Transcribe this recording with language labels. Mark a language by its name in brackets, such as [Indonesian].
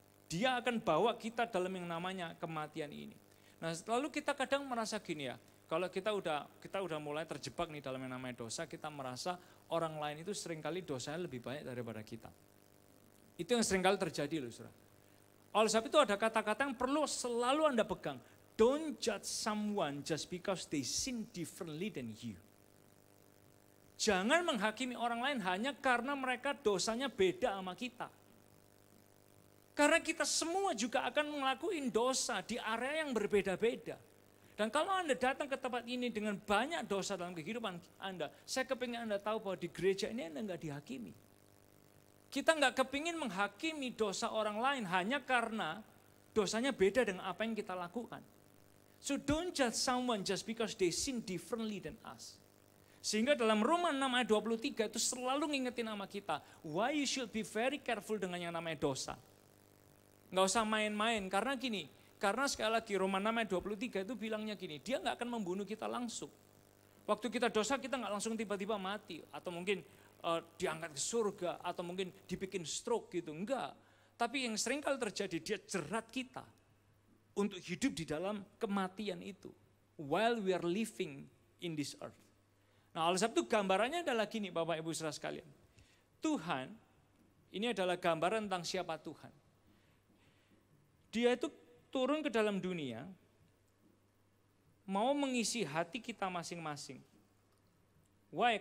[Indonesian] Dia akan bawa kita dalam yang namanya kematian ini. Nah lalu kita kadang merasa gini ya, kalau kita udah mulai terjebak nih dalam yang namanya dosa, kita merasa orang lain itu seringkali dosanya lebih banyak daripada kita. Itu yang seringkali terjadi loh saudara. Oleh sebab itu ada kata-kata yang perlu selalu Anda pegang. [English] Don't judge someone just because they sin differently than you. [Indonesian] Jangan menghakimi orang lain hanya karena mereka dosanya beda sama kita. Karena kita semua juga akan ngelakuin dosa di area yang berbeda-beda. Dan kalau Anda datang ke tempat ini dengan banyak dosa dalam kehidupan Anda, saya kepingin Anda tahu bahwa di gereja ini Anda nggak dihakimi. Kita nggak kepingin menghakimi dosa orang lain hanya karena dosanya beda dengan apa yang kita lakukan. [English] So don't judge someone just because they sin differently than us. [Indonesian] Sehingga dalam Roma 6 ayat 23 itu selalu ngingetin sama kita, [English] why you should be very careful [Indonesian] dengan yang namanya dosa. Nggak usah main-main, karena gini, karena sekali lagi Roma 6 ayat 23 itu bilangnya gini, dia nggak akan membunuh kita langsung. Waktu kita dosa kita nggak langsung tiba-tiba mati, atau mungkin diangkat ke surga, atau mungkin dibikin stroke gitu, enggak. Tapi yang sering kali terjadi, dia jerat kita untuk hidup di dalam kematian itu. [English] While we are living in this earth. [Indonesian] Nah oleh sebab itu gambarannya adalah gini Bapak Ibu Saudara sekalian. Tuhan, ini adalah gambaran tentang siapa Tuhan. Dia itu turun ke dalam dunia, mau mengisi hati kita masing-masing. Why?